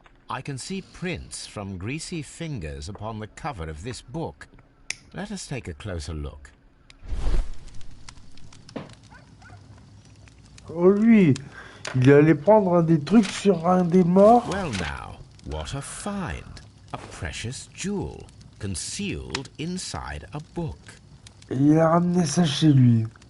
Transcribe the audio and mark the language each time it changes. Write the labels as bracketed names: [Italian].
[English] I can see prints from greasy fingers upon the cover of this book. Let us take a closer look. [French] Oh lui, il est allé prendre un des trucs sur un des morts. [English] Well now, what a find! A precious jewel, concealed inside a book. [French] Et il a ramené ça chez lui.